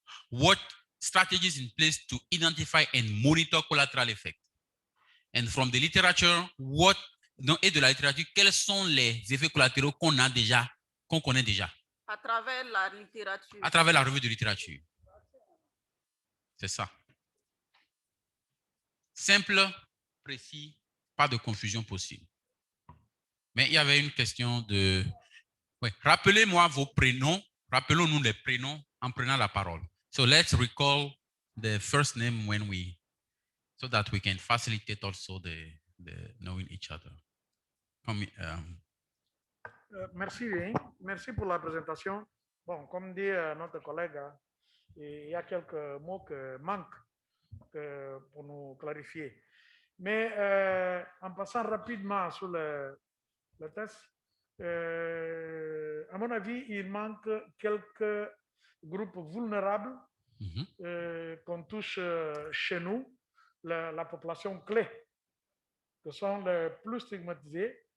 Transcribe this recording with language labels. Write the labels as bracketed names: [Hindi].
[English] What strategies in place to identify and monitor collateral effects? And from the literature, [French] et de la littérature, quels sont les effets collatéraux qu'on connaît déjà? À travers la littérature. À travers la revue de littérature. C'est ça. Simple, précis, pas de confusion possible. Mais il y avait une question de... Oui. Rappelez-moi vos prénoms. Rappelons-nous les prénoms en prenant la parole. [English] So let's recall the first name so that we can facilitate also the knowing each other. [French] Merci bien. Merci pour la présentation. Bon, comme dit notre collègue, il y a quelques mots qui manquent pour nous clarifier. Mais en passant rapidement sur le test, à mon avis, il manque quelques groupes vulnérables qu'on touche chez nous, la population clé, qui sont les plus stigmatisés.